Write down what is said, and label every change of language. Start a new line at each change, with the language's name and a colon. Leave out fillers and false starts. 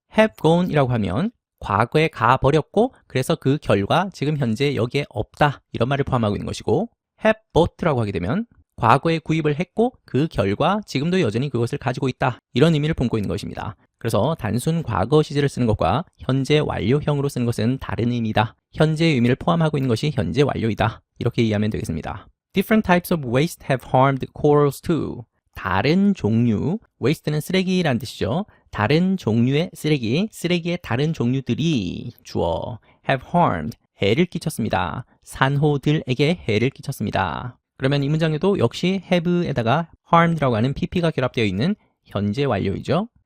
Korean: have gone이라고 하면 과거에 가버렸고 그래서 그 결과 지금 현재 여기에 없다 이런 말을 포함하고 있는 것이고, have bought라고 하게 되면 과거에 구입을 했고 그 결과 지금도 여전히 그것을 가지고 있다 이런 의미를 품고 있는 것입니다. 그래서 단순 과거 시제를 쓰는 것과 현재 완료형으로 쓰는 것은 다른 의미다. 현재의 의미를 포함하고 있는 것이 현재 완료이다. 이렇게 이해하면 되겠습니다.
English: Different types of waste have harmed corals too.
Korean: 다른 종류, waste는 쓰레기라는 뜻이죠. 다른 종류의 쓰레기, 쓰레기의 다른 종류들이 주어 have harmed, 해를 끼쳤습니다. 산호들에게 해를 끼쳤습니다. 그러면 이 문장에도 역시 have에다가 harmed라고 하는 pp가 결합되어 있는 현재 완료이죠.